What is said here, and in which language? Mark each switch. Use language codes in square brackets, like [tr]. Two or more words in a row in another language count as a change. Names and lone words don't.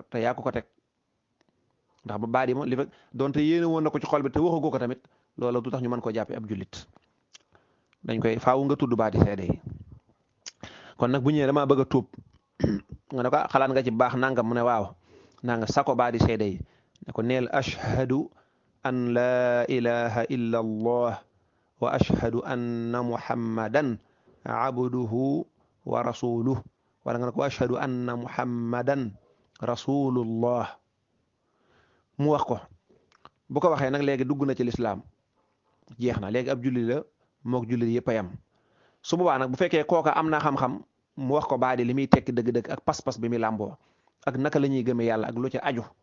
[wo] te yaa ko teg ndax ba baadi moom li fekk donte yéene woon na ko ci xol bi te waxagu ko tamit loolu du tax ñu mën koo jàppee ab jullit dañ koy faawu nga tudd baadi seede yi kon nag bu ñëwee damaa bëgg a tuub nga ne ko xalaat nga ci baax nangam mu ne waaw nanga sako baadi seede yi ne ko neel [ar] أشهد أن لا إله إلا الله وأشهد أن محمدا عبده ورسوله [wo] wala nga ne ko [ar] أشهد أن محمدا رسول الله [wo] mu wax ko bu ko waxee nag léegi dugg na ci lislaam jeex na léegi ab julli la mook julli yëpp a yam su boobaa nag bu fekkee kooka am na xam-xam mu wax ko baadi li muy tekki dëgg-dëgg ak pas-pas bi muy làmboo ak naka la ñuy gëmee yàlla ak lu ci aju